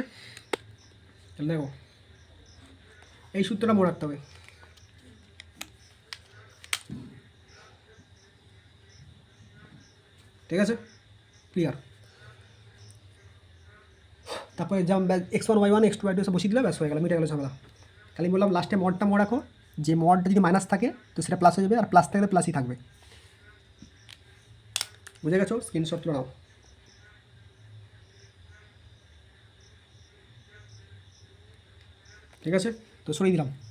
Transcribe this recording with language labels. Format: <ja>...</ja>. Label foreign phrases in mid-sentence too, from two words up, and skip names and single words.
<bn>তাহলে দেখো এই সূত্রটা মনে রাখতে হবে, ঠিক আছে? ক্লিয়ার? তারপরে যেমন x1 y1 x2 y2 সব বসিয়ে দিলে ব্যাস হয়ে গেল, মিটে গেল ঝামেলা। খালি বললাম লাস্টে মডটা মনে রাখো, যে মডটা যদি মাইনাস থাকে তো সেটা প্লাস হয়ে যাবে, আর প্লাস থাকলে প্লাসই থাকবে, বুঝে গেছো? স্ক্রিনশট তুলে নাও। ঠিক আছে, তো সরিয়ে দিলাম।</bn>